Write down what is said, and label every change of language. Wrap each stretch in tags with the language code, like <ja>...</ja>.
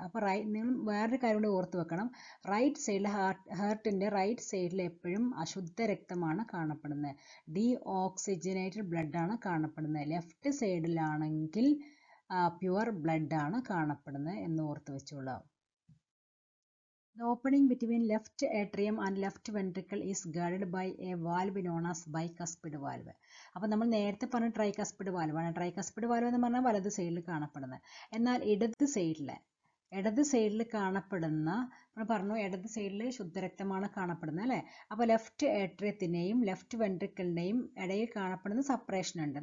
<ml>അപ്പോൾ നിങ്ങൾ വേറൊരു കാര്യം കൂടി ഓർത്ത് വെക്കണം. റൈറ്റ് സൈഡിൽ ഹാർട്ടിൻ്റെ റൈറ്റ് സൈഡിൽ എപ്പോഴും അശുദ്ധ രക്തമാണ് കാണപ്പെടുന്നത്, ഡീഓക്സിജനേറ്റഡ് ബ്ലഡ് ആണ് കാണപ്പെടുന്നത്. ലെഫ്റ്റ് സൈഡിലാണെങ്കിൽ പ്യുവർ ബ്ലഡ് ആണ് കാണപ്പെടുന്നത് എന്ന് ഓർത്ത് വെച്ചോളാം.</ml> <en>The opening between left atrium and left ventricle is guarded by a valve known as bicuspid valve.</en> <ml>അപ്പോൾ നമ്മൾ നേരത്തെ പറഞ്ഞ ട്രൈകസ്പിഡ് വാൽവാണ്. ട്രൈകസ്പിഡ് വാൽവ് എന്ന് പറഞ്ഞാൽ വലത് സൈഡിൽ കാണപ്പെടുന്നത്. എന്നാൽ ഇടത് സൈഡിൽ ഇടത് സൈഡിൽ കാണപ്പെടുന്ന, നമ്മൾ പറഞ്ഞു ഇടത് സൈഡിൽ ശുദ്ധരക്തമാണ് കാണപ്പെടുന്നത് അല്ലേ. അപ്പോൾ ലെഫ്റ്റ് ഏട്രിയത്തിൻ്റെയും ലെഫ്റ്റ് വെൻട്രിക്കിളിൻ്റെയും ഇടയിൽ കാണപ്പെടുന്ന സെപ്പറേഷൻ ഉണ്ട്.</ml>